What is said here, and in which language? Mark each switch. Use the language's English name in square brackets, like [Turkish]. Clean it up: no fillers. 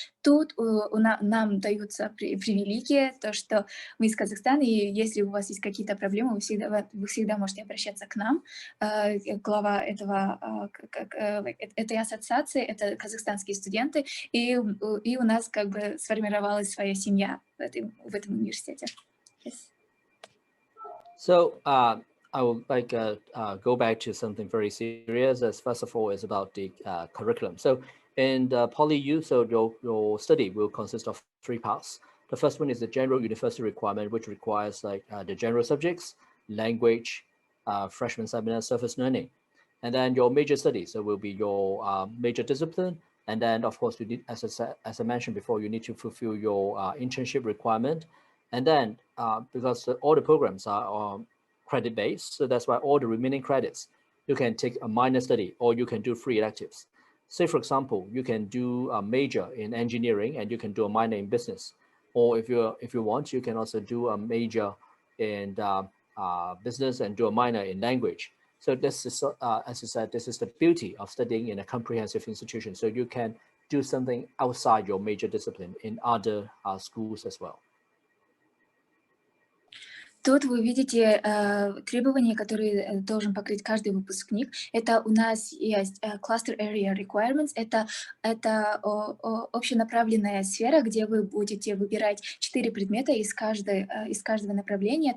[Russian] Тут нам даются привилегии, то, что мы из Казахстана, и если у вас есть какие-то проблемы, вы всегда можете обращаться к нам. Глава этой ассоциации — это казахстанские студенты, и у нас как бы сформировалась своя семья в этом университете. [English] Yes. So I would like go back to something very serious. As first of all, is about the curriculum. So in the PolyU, so your study will consist of 3 parts. The first one is the general university requirement, which requires like the general subjects, language, freshman seminar, surface learning. And then your major studies, so will be your major discipline. And then, of course, you need, as I mentioned before, you need to fulfill your internship requirement. And then, because all the programs are credit-based, so that's why all the remaining credits, you can take a minor study or you can do 3 electives. Say, for example, you can do a major in engineering and you can do a minor in business. Or if you want, you can also do a major in business and do a minor in language. So this is, as I said, this is the beauty of studying in a comprehensive institution. So you can do something outside your major discipline in other schools as well. [Russian] Тут вы видите требования, которые должен покрыть каждый выпускник. Это у нас есть Cluster Area Requirements. Это общенаправленная сфера, где вы будете выбирать 4 предмета из каждого направления.